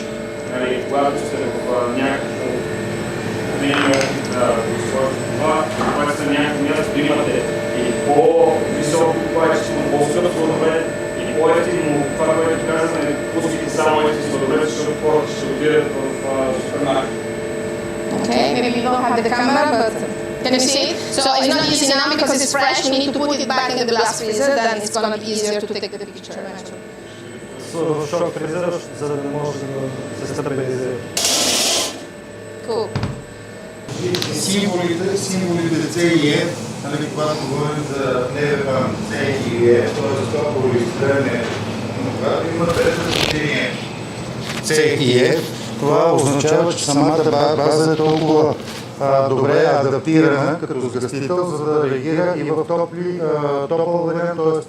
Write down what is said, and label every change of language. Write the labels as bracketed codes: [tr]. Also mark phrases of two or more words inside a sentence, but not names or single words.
[bg] Когато сте в някакво меню да използвате това, когато сте на някакво място да имате и по-високо качество, по-скъп сладолед и по-евтино това, което казваме, пускайте само ефтин сладолед, защото хората ще отидат в супермаркет. [en] Okay, maybe we don't have the camera, but can you see it? So it's not easy now because it's fresh. We need to put it back in the glass freezer, then it's going to be easier to take the picture. [bg] Шок фризера, за да не може да се стабилизира. [en] Cool. [bg] Символите C и E, когато говорим за НВПАМ, C и E, т.е. топово регистриране, когато има предпочитание C и E, това означава, че самата база е толкова добре адаптирана като сгъстител, за да реагира и в топъл вариант, т.е.